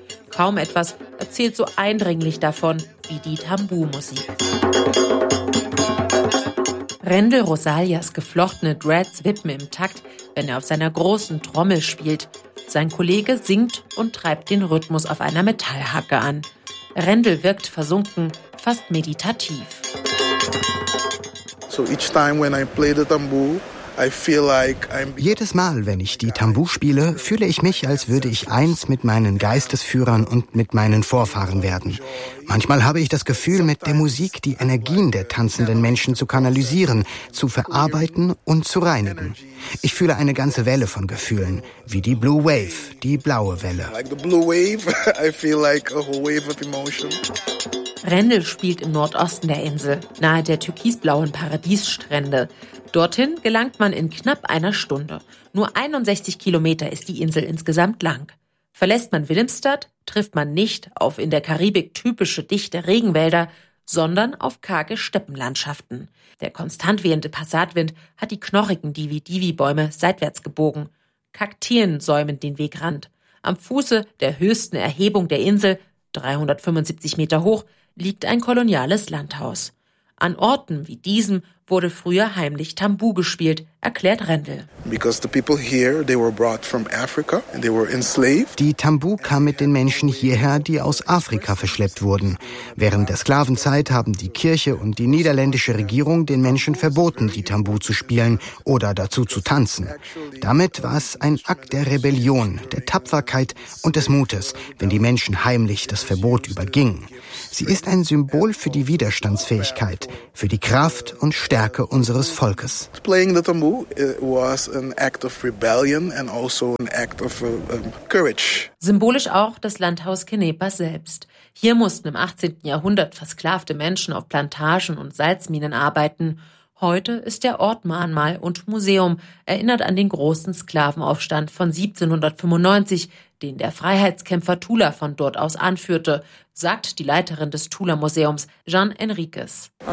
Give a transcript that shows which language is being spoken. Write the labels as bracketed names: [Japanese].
[German] Kaum etwas erzählt so eindringlich davon wie die Tambu-Musik. Rendel Rosalias geflochtene Dreads wippen im Takt, wenn er auf seiner großen Trommel spielt. Sein Kollege singt und treibt den Rhythmus auf einer Metallhacke an. Rendel wirkt versunken, fast meditativ. [English] So each time when I play the tambu, I feel like I'm. [German] Jedes Mal, wenn ich die Tambu spiele, fühle ich mich, als würde ich eins mit meinen Geistesführern und mit meinen Vorfahren werden. Manchmal habe ich das Gefühl, mit der Musik die Energien der tanzenden Menschen zu kanalisieren, zu verarbeiten und zu reinigen. Ich fühle eine ganze Welle von Gefühlen, wie die Blue Wave, die blaue Welle. Rendel spielt im Nordosten der Insel, nahe der türkisblauen Paradiesstrände. Dorthin gelangt man in knapp einer Stunde. Nur 61 Kilometer ist die Insel insgesamt lang. Verlässt man Willemstad, trifft man nicht auf in der Karibik typische dichte Regenwälder, sondern auf karge Steppenlandschaften. Der konstant wehende Passatwind hat die knorrigen Divi-Divi-Bäume seitwärts gebogen. Kakteen säumen den Wegrand. Am Fuße der höchsten Erhebung der Insel, 375 Meter hoch, liegt ein koloniales Landhaus. An Orten wie diesem wurde früher heimlich Tambu gespielt, erklärt Rendel. [English] Because the people here, they were brought from Africa and they were enslaved. [German] Die Tambu kam mit den Menschen hierher, die aus Afrika verschleppt wurden. Während der Sklavenzeit haben die Kirche und die niederländische Regierung den Menschen verboten, die Tambu zu spielen oder dazu zu tanzen. Damit war es ein Akt der Rebellion, der Tapferkeit und des Mutes, wenn die Menschen heimlich das Verbot übergingen. Sie ist ein Symbol für die Widerstandsfähigkeit, für die Kraft und Stärke unseres Volkes. [English] Playing the tambu was an act of rebellion and also an act of courage. [German] Symbolisch auch das Landhaus Kenepa selbst. Hier mussten im 18. Jahrhundert versklavte Menschen auf Plantagen und Salzminen arbeiten. Heute ist der Ort Mahnmal und Museum, erinnert an den großen Sklavenaufstand von 1795, den der Freiheitskämpfer Tula von dort aus anführte, sagt die Leiterin des Tula-Museums, Jean Enriquez.